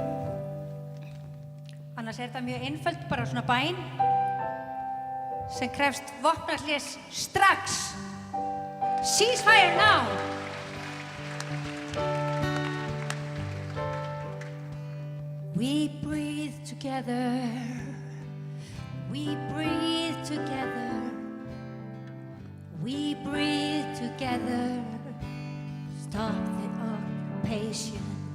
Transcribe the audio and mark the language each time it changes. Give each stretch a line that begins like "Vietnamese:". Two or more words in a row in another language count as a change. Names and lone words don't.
Icelandic: Annars þetta mjög einföld, bara svona bæn sem krefst vopnahlés strax.
English: Ceasefire now! We breathe together. We breathe together. We breathe together, stop the occupation.